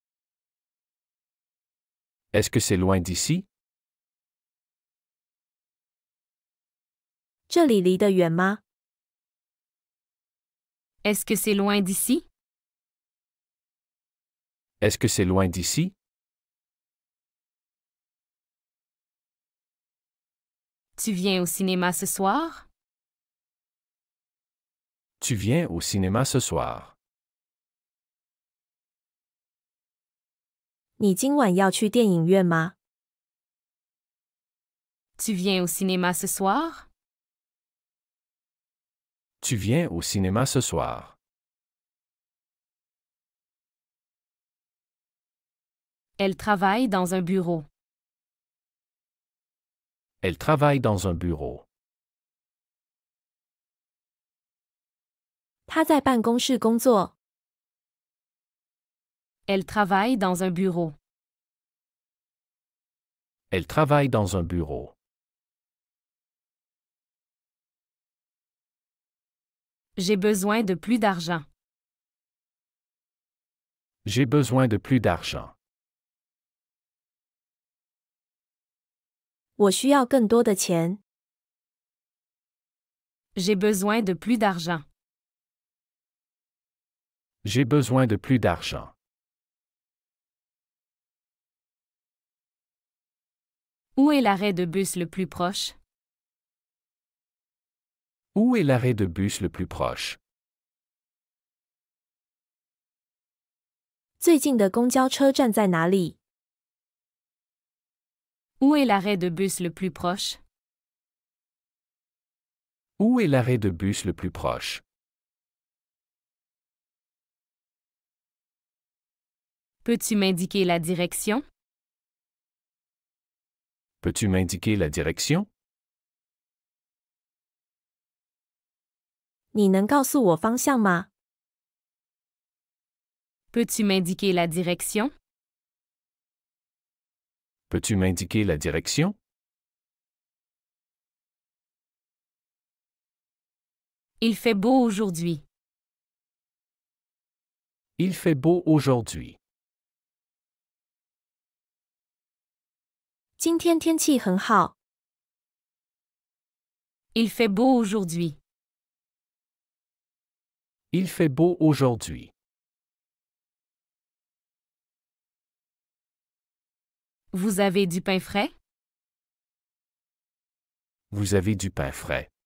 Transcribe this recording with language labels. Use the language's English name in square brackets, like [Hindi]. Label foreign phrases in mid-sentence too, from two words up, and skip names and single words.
[French] Est-ce que c'est loin d'ici? [Chinese] 这里离得远吗？ [French] Est-ce que c'est loin d'ici? Est-ce que c'est loin d'ici? Tu viens au cinéma ce soir? Tu viens au cinéma ce soir? [Chinese] 你今晚要去电影院吗？ [French] Tu viens au cinéma ce soir? Tu viens au cinéma ce soir? Elle travaille dans un bureau. Elle travaille dans un bureau. [Chinese] 他在办公室工作。 [French] Elle travaille dans un bureau. Elle travaille dans un bureau. J'ai besoin de plus d'argent. J'ai besoin de plus d'argent. [Chinese] 我需要更多的钱。 [French] J'ai besoin de plus d'argent. J'ai besoin de plus d'argent. Où est l'arrêt de bus le plus proche? Où est l'arrêt de bus le plus proche? [Chinese] 最近的公交车站在哪里？ [French] Où est l'arrêt de bus le plus proche? Où est l'arrêt de bus le plus proche? Peux-tu m'indiquer la direction? Peux-tu m'indiquer la direction? [Chinese] 你能告诉我方向吗？ [French] Peux-tu m'indiquer la direction? Peux-tu m'indiquer la direction? Il fait beau aujourd'hui. Il fait beau aujourd'hui. [Chinese] 今天天气很好。 [French] Il fait beau aujourd'hui. Il fait beau aujourd'hui. Vous avez du pain frais? Vous avez du pain frais.